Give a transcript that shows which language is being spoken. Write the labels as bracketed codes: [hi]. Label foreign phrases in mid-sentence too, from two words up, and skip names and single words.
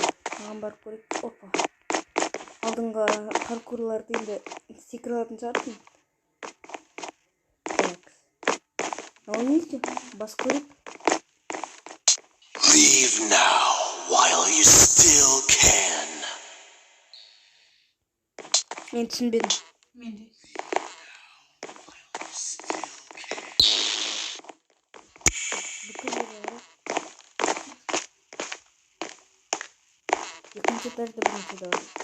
[kk] Маған барып көрейік. Опа. Алдыңғы паркурларды енді секіре алатын шығарсың. Так. Ал не істеу? Бас көрейік. [en] Leave now while you still can. [kk] Мен түсінбедім. Мен де. Екінші этажда бірінші дауыс.